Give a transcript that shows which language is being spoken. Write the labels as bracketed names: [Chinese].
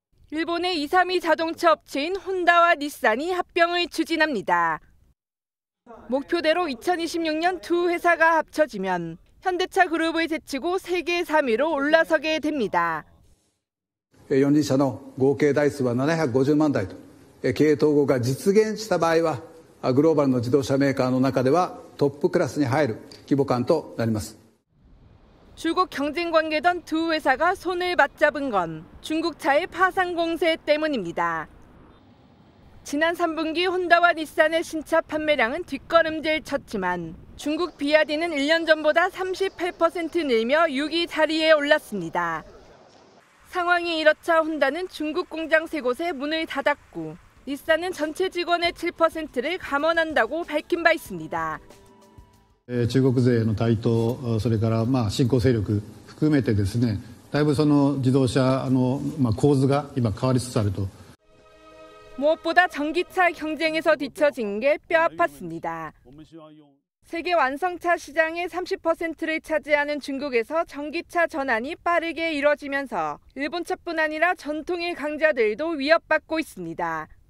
[Korean] 일본의 2, 3위 자동차 업체인 혼다와 닛산이 합병을 추진합니다. 목표대로 2026년 두 회사가 합쳐지면 현대차 그룹을 제치고 세계 3위로 올라서게 됩니다. [Japanese] 4自社の合計台数は750万台と、経営統合が実現した場合は、グローバルの自動車メーカーの中ではトップクラスに入る規模感となります。 [Korean] 줄곧 경쟁 관계던 두 회사가 손을 맞잡은 건 중국차의 파상 공세 때문입니다. 지난 3분기 혼다와 닛산의 신차 판매량은 뒷걸음질 쳤지만 중국 비아디는 1년 전보다 38% 늘며 6위 자리에 올랐습니다. 상황이 이렇자 혼다는 중국 공장 3곳에 문을 닫았고 닛산은 전체 직원의 7%를 감원한다고 밝힌 바 있습니다. [Japanese] 中国勢の台頭、それから新興勢力含めてですね、だいぶその自動車の構図が今変わりつつあると。 [Korean] 무엇보다 전기차 경쟁에서 뒤처진 게 뼈아팠습니다. 세계 완성차 시장의 30%를 차지하는 중국에서 전기차 전환이 빠르게 이뤄지면서 일본차뿐 아니라 전통의 강자들도 위협받고 있습니다.